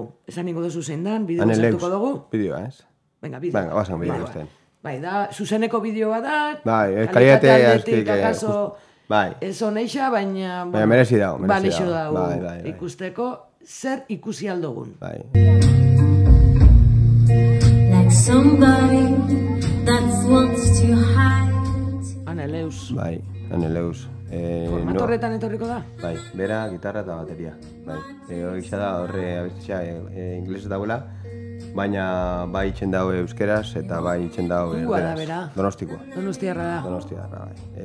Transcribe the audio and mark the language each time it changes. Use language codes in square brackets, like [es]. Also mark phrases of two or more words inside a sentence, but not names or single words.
[eu] Esan ingo dozu zein dan, bideo zertuko dugu. Bideoa, ez? Venga, bideo. Venga, basan bideo guztien. Da, zuzeneko bideoa da. Kalitate aldetik akaso ez honeixa, baina... Baina merezi dau. Balixo dau ikusteko zer ikusi aldogun. [en] Like somebody that wants to hide. [eu] Aneleus. Aneleus. Formato horretan etorriko da? Bera, gitarra eta bateria. Hori da, horre abestia inglesez dauela. Baina bai itxen dago euskeraz eta bai itxen dago erderaz. Donostikoa. Donostiarra da. Donostiarra, bai.